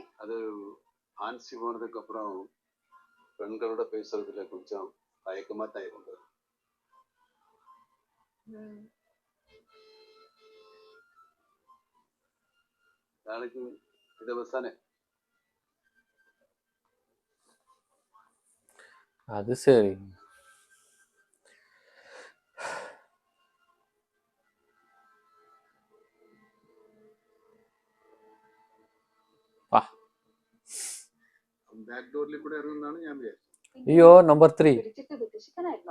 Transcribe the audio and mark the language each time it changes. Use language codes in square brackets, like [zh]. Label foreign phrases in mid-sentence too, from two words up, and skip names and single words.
[ta] அது ஆன்சி போனதுக்கு அப்புறம் பெண்களோட பேசுறதுல கொஞ்சம் தயக்கமா தான் இருந்தது. நாளைக்கு இதை தானே அது சரி. [ml] വാ. [en] back door [ml] കൂടെ ഇറങ്ങുന്നതാണ് ഞാൻ വിചാരിച്ചത്. അയ്യോ നമ്പർ 3. പിടിച്ചിട്ട് വിദേശിക്കനായിരുന്നോ?